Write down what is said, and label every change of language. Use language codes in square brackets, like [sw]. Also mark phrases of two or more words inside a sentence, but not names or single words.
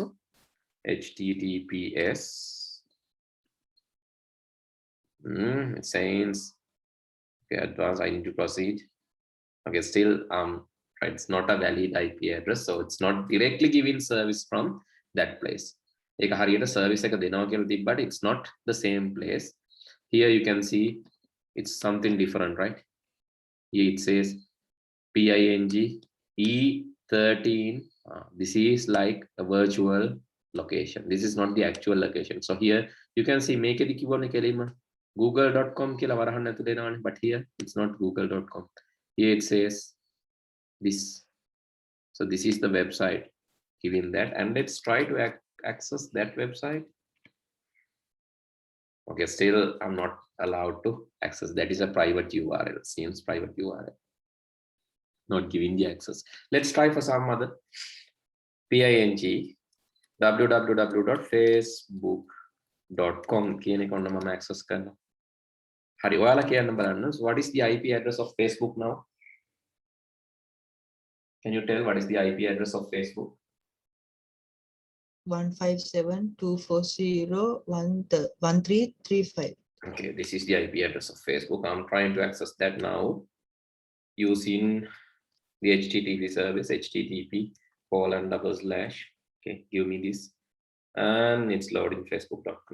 [en] HTTPS. It says, okay, advanced, I need to proceed. Okay, still right, it's not a valid IP address, so it's not directly giving service from that place. [si] එක හරියට service එක දෙනවා කියලා තිබ්බට [en] it's not the same place. Here you can see it's something different, right? Here it says PING E13. This is like a virtual location. This is not the actual location. So here you can see make it google.com [si] කියලා වරහන් නැතු දෙනවනේ, [en] but here it's not google.com. Here it says this. So this is the website giving that, and let's try to access that website. Okay, still I'm not allowed to access. That is a private URL. Seems private URL, not giving the access. Let's try for some other. PING www.facebook.com [si] කියන එක ඔන්න මම access කරනවා. හරි, ඔයාලා කියන්න බලන්න. [en] So what is the IP address of Facebook now? Can you tell what is the IP address of Facebook? 157.240.1335. Okay, this is the IP address of Facebook. I'm trying to access that now using the HTTP service, http:// okay, give me this, and it's loading facebook.com.